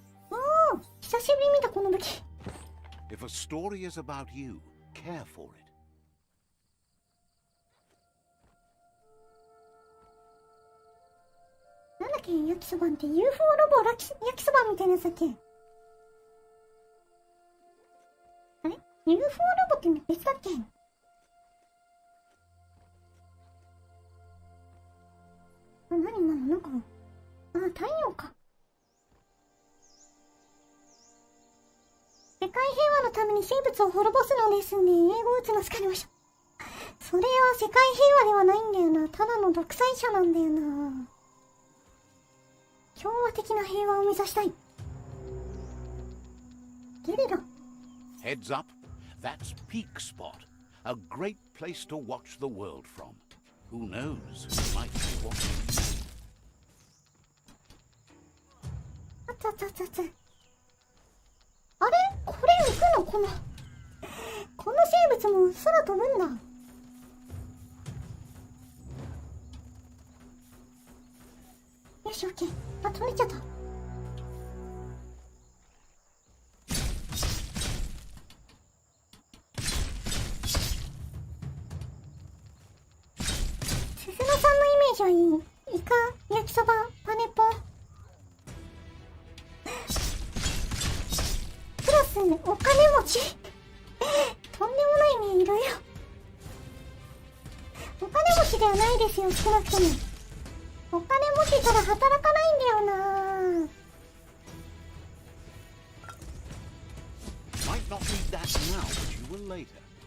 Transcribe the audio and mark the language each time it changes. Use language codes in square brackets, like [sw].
[ja] おお、久しぶりに見たこの武器。 [en] If a story is about you, care for it. [ja] なんだっけ、焼きそばんって UFO ロボ焼きそばみたいなやつだっけ。あれ UFO ロボって別だっけ。あ、何今のなんか、あ、太陽か。世界平和のために生物を滅ぼすのですね。英語打つの疲れました。それは世界平和ではないんだよな。ただの独裁者なんだよな。共和的な平和を目指したい。ゲリラ。 [en] Heads up. That's peak spot. A great place to watch the world from. Who knows? Who might be watching. [ja] あつあつあつあつ。あれこれ行くのこの生物も空飛ぶんだ。よし、オッケー。あ、飛んでっちゃった。鈴乃さんのイメージはいい。イカ、焼きそば、パネポン。プラス、お金持ち。とんでもないね、いろいろ。お金持ちではないですよ、少なくとも。お金持ちたら働かないんだよな。 [en] Might not need that now, but you will later.